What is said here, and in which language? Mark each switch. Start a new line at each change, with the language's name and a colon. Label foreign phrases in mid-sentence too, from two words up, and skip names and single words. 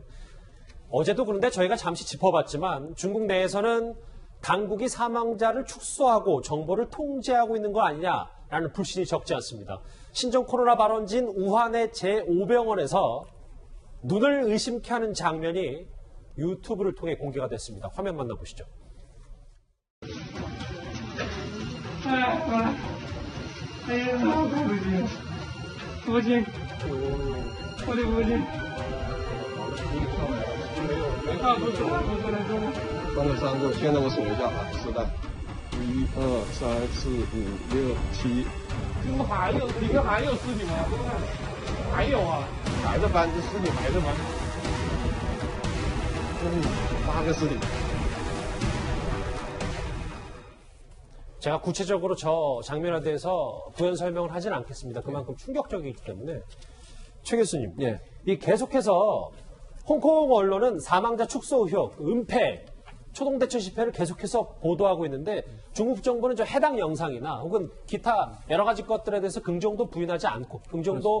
Korean: 어제도 그런데 저희가 잠시 짚어봤지만 중국 내에서는 당국이 사망자를 축소하고 정보를 통제하고 있는 거 아니냐라는 불신이 적지 않습니다. 신종 코로나 발원지인 우한의 제5병원에서 눈을 의심케 하는 장면이 유튜브를 통해 공개가 됐습니다. 화면 만나보시죠.
Chinese: 关了3个，现在我数一下啊，10袋，1、2、3、4、5、6、7。怎么还有？里头还有尸体吗？还有啊，还在搬，这尸体还在搬。8个尸体。
Korean: 제가 구체적으로 저 장면에 대해서 부연 설명을 하진 않겠습니다. 그만큼 충격적이기 때문에. 최 교수님, 예. 이 계속해서 홍콩 언론은 사망자 축소 의혹, 은폐, 초동대처 실패를 계속해서 보도하고 있는데 중국 정부는 저 해당 영상이나 혹은 기타 여러 가지 것들에 대해서 긍정도 부인하지 않고 긍정도